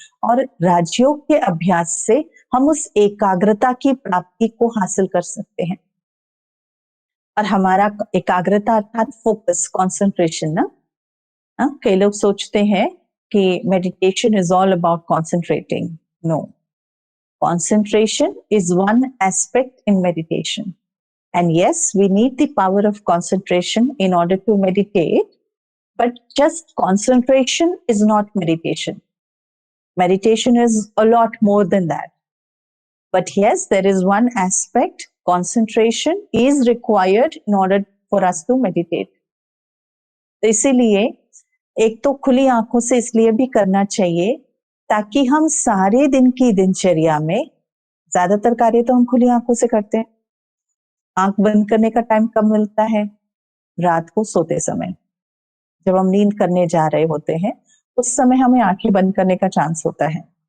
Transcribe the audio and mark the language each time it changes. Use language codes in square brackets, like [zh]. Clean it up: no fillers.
[hi] और राजयोग के अभ्यास से हम उस एकाग्रता की प्राप्ति को हासिल कर सकते हैं। और हमारा एकाग्रता अर्थात फोकस, कंसंट्रेशन ना, कई लोग सोचते हैं कि [en] Meditation is all about concentrating. No, concentration is one aspect in meditation. And yes, we need the power of concentration in order to meditate, but just concentration is not meditation. Meditation is a lot more than that. But yes, there is one aspect, concentration is required in order for us to meditate. [hi] तो इसीलिए एक तो खुली आंखों से इसलिए भी करना चाहिए ताकि हम सारे दिन की दिनचर्या में, ज्यादातर कार्य तो हम खुली आंखों से करते हैं। आंख बंद करने का टाइम कब मिलता है? रात को सोते समय, जब हम नींद करने जा रहे होते हैं, उस समय हमें आंखें बंद करने का चांस होता है।